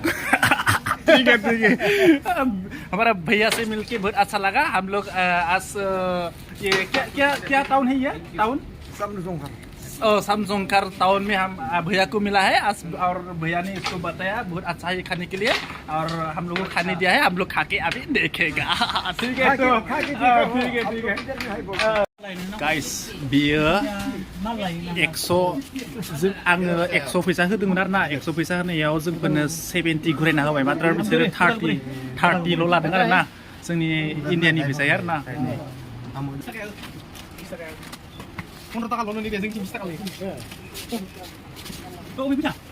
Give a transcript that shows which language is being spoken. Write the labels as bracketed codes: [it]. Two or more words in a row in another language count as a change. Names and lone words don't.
[hi] ठीक है हमारा भैया से मिलके बहुत अच्छा लगा हम लोग आज ये क्या टाउन है ये टाउन समझोंकर टाउन में हम भैया को मिला है आज और भैया ने इसको बताया बहुत अच्छा है खाने के लिए और हम लोग को खाने दिया है हम लोग खा के अभी देखेगा ठीक है तो ठीक है गाइस बियो [brx] 100 आङो 100 फैसा होदोंमोन आरोना 100 फैसा होनायाव जोंफोरनो 70 घुरायना होबाय मात्र बिसोरो 30 ल' लादों आरोना जोंनि इन्डियानि फैसाया आरोना 15 थाखा ल'नो जों 20 थाखा लायो औ बिथा